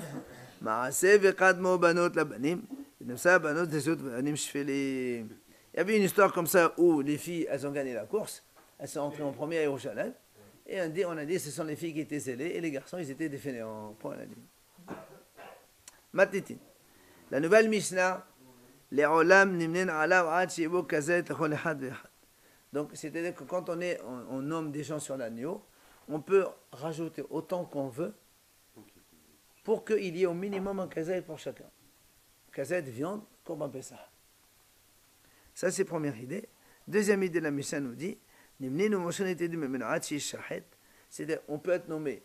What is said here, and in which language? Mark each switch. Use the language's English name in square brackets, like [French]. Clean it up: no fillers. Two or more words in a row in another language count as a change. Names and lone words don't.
[French] Il y avait une histoire comme ça où les filles, elles ont gagné la course. Elles sont entrées en premier à Yerushalayim. Et on a dit, ce sont les filles qui étaient zélées et les garçons, ils étaient défainéants. Point à la ligne. [Hebrew] Matitin. [French] La nouvelle Mishnah, [Hebrew] לעולם נמנין עליו עד שיהא כזית לכל אחד ואחד. [French] Donc, c'est-à-dire que quand on nomme des gens sur l'agneau, on peut rajouter autant qu'on veut pour qu'il y ait au minimum un kazet pour chacun. Kazet viande, [Hebrew] קרבן פסח. [French] Ça, c'est la première idée. Deuxième idée, la Mishnah nous dit, c'est-à-dire, on peut être nommé.